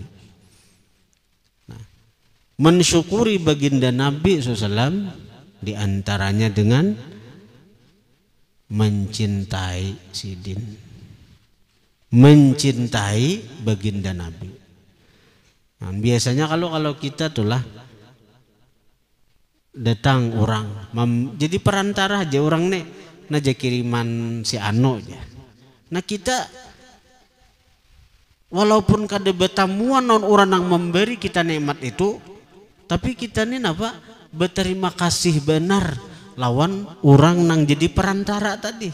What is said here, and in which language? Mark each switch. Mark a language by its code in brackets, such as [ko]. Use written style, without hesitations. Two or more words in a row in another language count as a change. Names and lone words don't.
[id] Nah, mensyukuri baginda Nabi SAW diantaranya dengan mencintai sidin, mencintai baginda Nabi. [bjn] Nah, biasanya kalau kita tulah datang orang jadi perantara aja orang nih naja kiriman si Ano aja. Nah, kita walaupun kada betamuan non orang yang memberi kita nikmat itu, tapi kita nih apa berterima kasih benar lawan orang nang jadi perantara tadi.